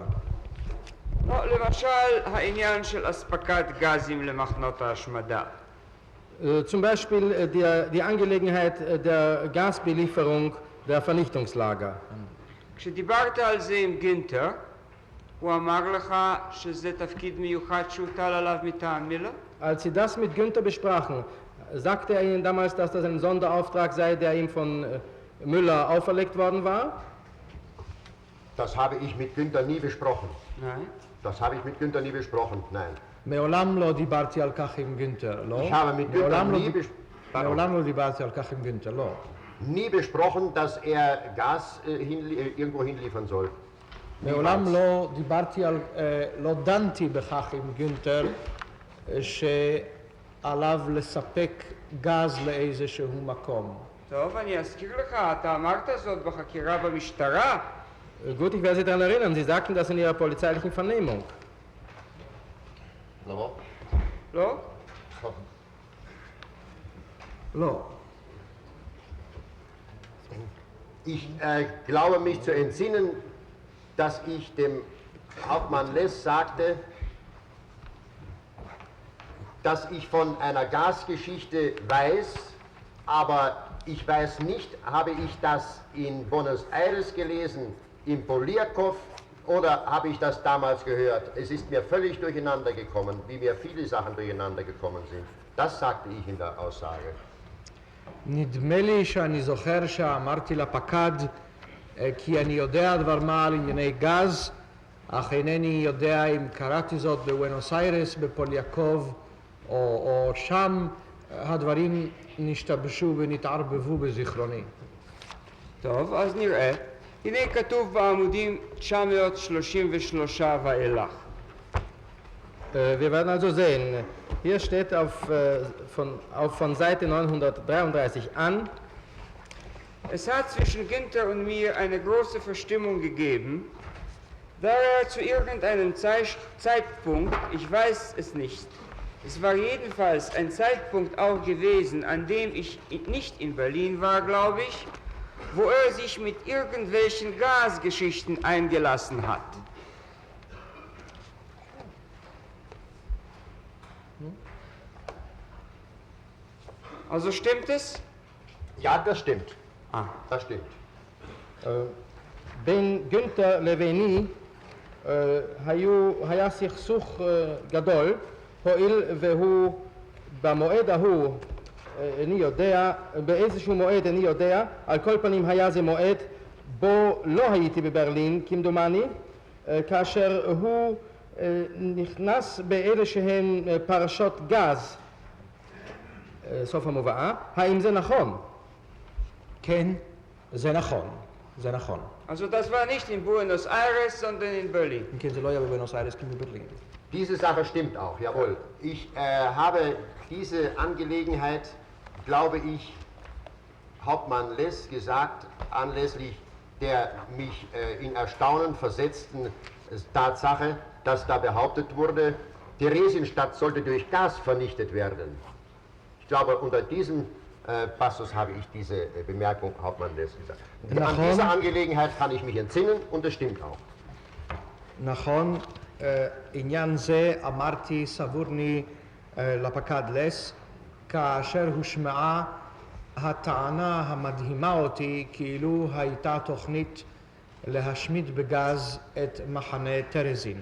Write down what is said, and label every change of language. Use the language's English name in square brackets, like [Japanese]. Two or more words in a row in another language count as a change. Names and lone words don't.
[Hebrew] למשל, העניין של אספקת גזים למחנות ההשמדה. [German] Zum Beispiel die Angelegenheit der Gasbelieferung der Vernichtungslager. [Hebrew] כשדיברת על זה עם גינטר, הוא אמר לך שזה תפקיד מיוחד שהוטל עליו מטעם מילר? [German] Als Sie das mit Günther besprachen, sagte er Ihnen damals, dass das ein Sonderauftrag sei, der ihm von Müller auferlegt worden war? Das habe ich mit Günther nie besprochen. Nein. Das habe ich mit Günther nie besprochen, nein. [Hebrew] מעולם לא דיברתי על כך עם גונטר, לא? [German] Ich habe mit Günther [Hebrew] מעולם לא דיברתי על כך עם גונטר, לא. [German] Nie besprochen, dass er Gas irgendwo hinliefern soll. [Hebrew] מעולם לא דיברתי על, לא דנתי בכך עם גונטר שעליו לספק גז לאיזשהו מקום. טוב, אני אזכיר לך, אתה אמרת זאת בחקירה במשטרה. [German] Gut, ich werde Sie daran erinnern, Sie sagten das in Ihrer polizeilichen Vernehmung. [Hebrew] לא? לא? לא. [German] Ich glaube mich zu entsinnen, dass ich dem Hauptmann Less sagte, dass ich von einer Gasgeschichte weiß, aber Ich weiß nicht, habe ich das in Buenos Aires gelesen, in Poliakow, oder habe ich das damals gehört? Es ist mir völlig durcheinander gekommen, wie mir viele Sachen durcheinander gekommen sind. Das sagte ich in der Aussage. [Hebrew] נדמה לי שאני זוכר שאמרתי לפקד כי אני יודע דבר מה על ענייני גז, אך אינני יודע אם קראתי זאת בבואנוס איירס, בפוליאקוב או שם. הדברים נשתבשו ונתערבבו בזיכרוני. טוב, אז נראה. הנה כתוב בעמודים 933 ואילך. [German] Wir werden also sehen, hier steht von Seite 933 an, Es hat zwischen Günther und mir eine große Verstimmung gegeben, da er zu irgendeinem Zeitpunkt, ich weiß es nicht, es war jedenfalls ein Zeitpunkt auch gewesen, an dem ich nicht in Berlin war, glaube ich, wo er sich mit irgendwelchen Gasgeschichten eingelassen hat. Also stimmt es? Ja, das stimmt. Das stimmt. [Hebrew] בין גונטר לביני היה סכסוך גדול, הואיל והוא במועד ההוא, אני יודע, באיזשהו מועד אני יודע, על כל פנים היה זה מועד בו לא הייתי בברלין, כמדומני, כאשר הוא נכנס באלה שהן פרשות גז, סוף המובאה. האם זה נכון? כן, זה נכון, זה נכון. [German] Also das war nicht in Buenos Aires, sondern in Berlin. [Hebrew] כן, זה לא היה בבואנוס איירס, כן בברלין. [German] Diese Sache stimmt auch, jawohl. Ich habe diese Angelegenheit, glaube ich, Hauptmann Less gesagt, anlässlich der mich in Erstaunen versetzten Tatsache, dass da behauptet wurde, Theresienstadt sollte durch Gas vernichtet werden. Ich glaube, unter diesem Passus habe ich diese Bemerkung Hauptmann Less gesagt. An dieser Angelegenheit kann ich mich entsinnen und es stimmt auch. [Hebrew] נכון, עניין זה אמרתי סבורני לפקד לס, כאשר הושמעה הטענה המדהימה אותי כאילו הייתה תוכנית להשמיד בגז את מחנה טרזין.